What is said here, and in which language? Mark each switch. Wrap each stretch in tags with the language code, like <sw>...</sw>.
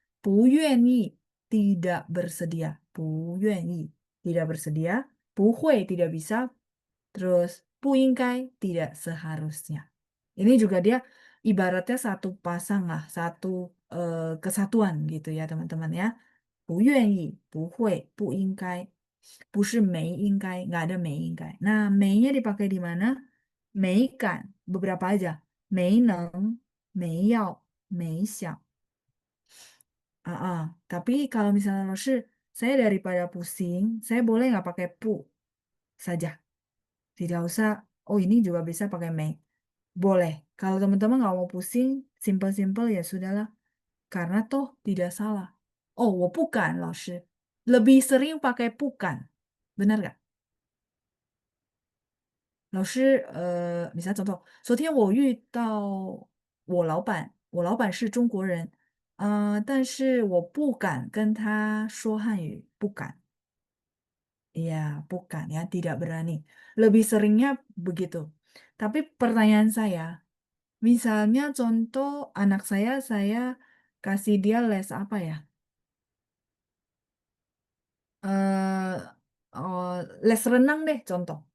<zh>不愿意,</zh> <id>tidak bersedia. 不愿意, tidak bersedia.</id> <zh>不会,</zh> <id>tidak bisa. Terus</id> <zh>不应该,</zh> <id>tidak seharusnya. Ini juga dia ibaratnya satu pasang lah, satu kesatuan gitu ya teman-teman ya.</id> <zh>不愿意, 不会, 不应该, 不是没应该,</zh> <id>nggak ada</id> <zh>没应该.</zh> <id>Nah, 没nya dipakai di mana?</id> <zh>美感,</zh> <id>beberapa aja.</id> <zh>没能, 没要, 没想.</zh> <id>Tapi kalau misalnya saya daripada pusing, saya boleh nggak pakai pu saja. Tidak usah, oh ini juga bisa pakai 没. Boleh. Kalau teman-teman nggak mau pusing, simple-simple ya sudahlah. Karena toh tidak salah. Oh,</id> <zh>我不敢, 老师.</zh> <id>Lebih sering pakai</id> <zh>不敢.</zh> <id>Benar nggak?</id> <zh>老师，</zh> <id>misalnya contoh,</id> <zh>昨天我遇到我老板，我老板是中国人，但是我不敢跟他说汉语，不敢。</zh> <id>Iya, bukan ya, tidak berani. Lebih seringnya begitu. Tapi pertanyaan saya, misalnya contoh anak saya kasih dia les apa ya? eh oh, les renang deh contoh.</id>